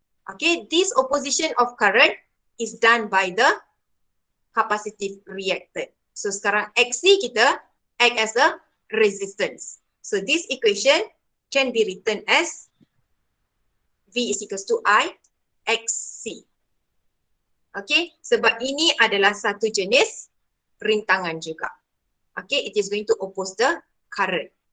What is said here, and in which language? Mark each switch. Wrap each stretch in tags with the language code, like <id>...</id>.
<en>Okay, this opposition of current is done by the capacitive reactant. So</en> <ms>sekarang</ms> <en>XC</en> <ms>kita</ms> <en>act as a resistance. So this equation can be written as V is equals to I XC.</en> <ms>Okay, sebab ini adalah satu jenis rintangan juga.</ms> <en>Okay, it is going to oppose the current.</en>